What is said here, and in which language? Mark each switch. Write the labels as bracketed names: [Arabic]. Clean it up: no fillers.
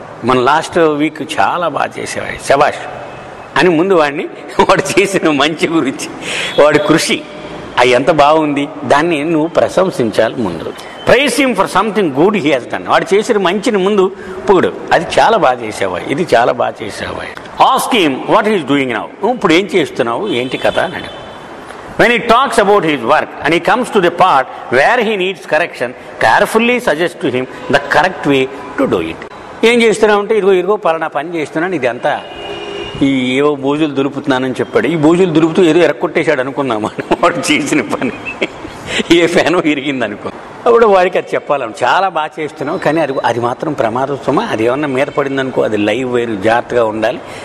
[Telugu] మన last week చాలా బాగా చేసేవాడు, శబాష్ అని ముందు వాడు చేసిన మంచి గురించి, వాడి కృషి అది ఎంత బాగుంది దాన్ని నువ్వు ప్రశంసించాలి. ముందు [English] Praise him for something good he has done. [Telugu] వాడు చేసిన మంచిని ముందు పొగుడు, అది చాలా బాగా చేసావా, ఇది చాలా బాగా చేసావా. [English] Ask him what he's doing now. [Telugu] ఇప్పుడు ఏం చేస్తున్నావు, ఏంటి కథ అని అడుగు. [English] When he talks about his work and he comes to the part where he needs correction, carefully suggest to him the correct way to do it. [Telugu] ఏం చేస్తున్నావు అంటే ఇదిగో పలానా పని చేస్తున్నాను, ఇది అంతా ఈ ఏవో బూజులు దులుపుతున్నానని చెప్పాడు. ఈ బూజులు దులుపుతూ ఏదో ఎరక్కొట్టేశాడు అనుకున్నాము, వాడు చేసిన పని ఏ ఫ్యానో ఇరిగింది అనుకో. అప్పుడు వాడికి అది చెప్పాలను, చాలా బాగా చేస్తున్నావు కానీ అది మాత్రం ప్రమాదమా, అది ఏమన్నా మీద పడింది అనుకో, అది లైవ్ వేరు, జాగ్రత్తగా ఉండాలి.